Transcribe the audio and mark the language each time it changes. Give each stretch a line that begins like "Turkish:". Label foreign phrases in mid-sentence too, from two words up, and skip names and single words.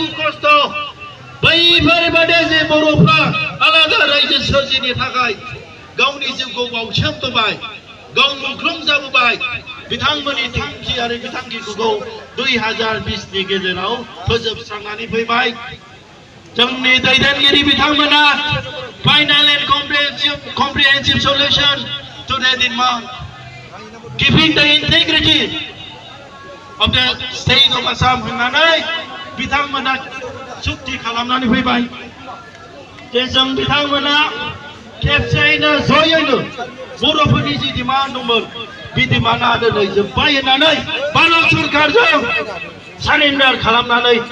Bodo: खस्थ' बैफोरबादि जे बर'फ्रा आलादा रायजो सोरजिनो थाखाय गावनि जिउखौ बावसोमबोबाय गाव मुंख्लं जाबोबाय बिथांमोननि थांखि आरो बिथांखिखौ 2020 नि गेजेराव फोजोबस्रांनानै फैबाय जोंनि दैदेनगिरि बिथांमोना
English: final and comprehensive solution to the demand giving the integrity of the state of Assam
Bodo: होननानै बिथांमोना सुक्ति खालामनानै फैबाय जे जों बिथांमोना खेबसेयैनो जयैनो बर'फोरनि जि डिमान्ड दंमोन बे डिमान्डआ दिनै जोब्बाय होननानै भारत सरकारजों सारेन्डार खालामनानै